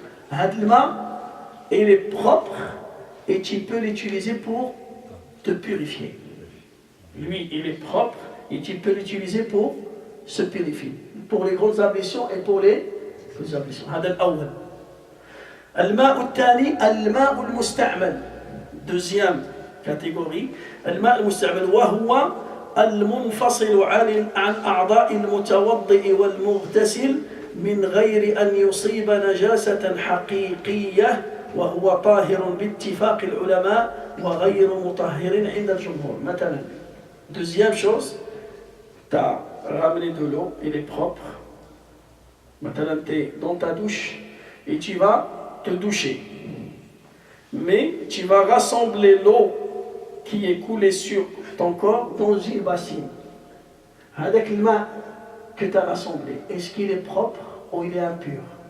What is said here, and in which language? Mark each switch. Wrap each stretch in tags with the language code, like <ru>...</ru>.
<fr>Hadlma, il est propre et tu peux l'utiliser pour te purifier. Lui, il est propre et tu peux l'utiliser pour se purifier. Pour les grandes ablutions et pour les petites ablutions.</fr> <ar>هذا الأول. الماء الثاني الماء المستعمل.</ar> <fr>Deuxième catégorie,</fr> <ar>الماء المستعمل وهو المنفصل عن أعضاء المتوضئ والمغتسل من غير أن يصيب نجاسة حقيقية وهو طاهر باتفاق العلماء وغير مطهر عند الجمهور. مثلا</ar> <fr>deuxième chose, tu as ramené de l'eau, il est propre. Maintenant, tu es dans ta douche et tu vas te doucher. Mais tu vas rassembler l'eau qui est coulée sur ton corps dans une bassine. Avec le main que tu as rassemblé, est-ce qu'il est propre ou il est impur?</fr>